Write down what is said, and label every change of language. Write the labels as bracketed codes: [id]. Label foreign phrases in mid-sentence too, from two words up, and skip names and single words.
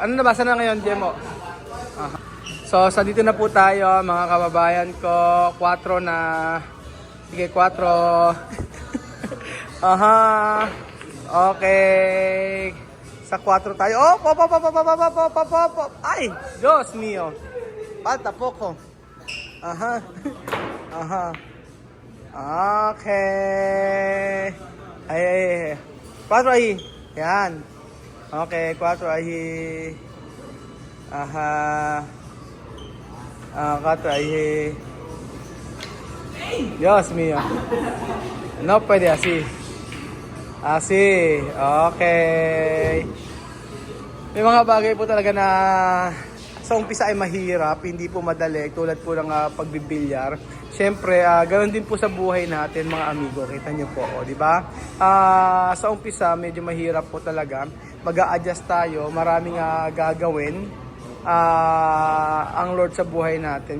[tl] Ano nabasa na ngayon, Jemo? So, dito na po tayo, mga kababayan ko. 4 na. Sige, 4. Okay. Sa 4 tayo. Ay, [es] Diyos mio. Falta poco. Aha. Aha. Okay. Ay. 4 ahí. Yan. Okay, 4 ahí. Aha. 4 ahí. Dios mío. No puede así. Así. [en] Okay. [tl] May mga bagay po talaga na sa umpisa ay mahirap, hindi po madali, tulad po ng pagbibilyar. Siyempre, ganoon din po sa buhay natin mga amigo, kita nyo po, di ba? Sa umpisa, medyo mahirap po talaga. Mag-a-adjust tayo, maraming gagawin ang Lord sa buhay natin.